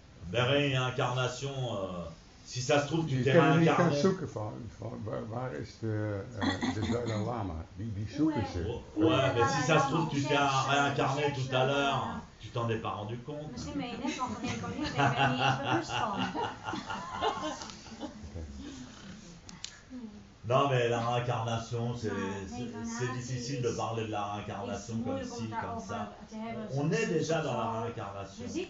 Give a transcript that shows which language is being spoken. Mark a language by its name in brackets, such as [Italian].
[French] De réincarnation, si ça se trouve, tu t'es réincarné. [Dutch] Je kan zoeken van waar is de Dalai Lama? Die zoeken ze. [French] Ouais, mais si ça se trouve, tu t'es réincarné tout à l'heure, tu t'en es pas rendu compte. [Dutch] Misschien ben je net al gereïncarneerd en ben je niet eens bewust van. [French] Non, mais la réincarnation, c'est difficile de parler de la réincarnation comme ci, comme ça. On est déjà dans la réincarnation.